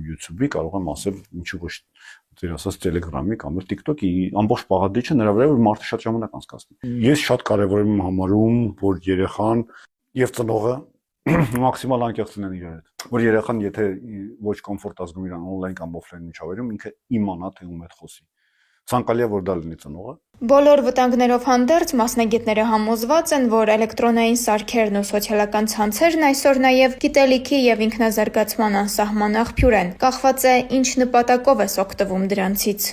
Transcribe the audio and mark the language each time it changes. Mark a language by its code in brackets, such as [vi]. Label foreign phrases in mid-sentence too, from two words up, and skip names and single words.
[hy] YouTube-ի, կարող եմ ասել ինչու ոչ ձեր ասած Telegram-ի կամ TikTok-ի, ամբողջ բաղադրիչը նրա վրա որ մարդը շատ ժամանակ անցկացնի։ Ես շատ կարևոր եմ համարում, որ երեխան եւ ծնողը մաքսիմալ անկեղծ լինեն իրար հետ։ Որ երեխան եթե ոչ կոմֆորտ ազգում իրան on-line կամ off-line միջավայրում ինքը իմանա թե ում հետ խոսի։ Ցանկալի է որ դա լինի ծնողը։ Բոլոր վտանգներով հանդերձ մասնագետները համոզված են, որ էլեկտրոնային սարքերն ու սոցիալական ցանցերն այսօր նաև գիտելիքի եւ ինքնազարգացման անսահման աղբյուր են։ Կախված է ինչ նպատակով ես օգտվում դրանցից։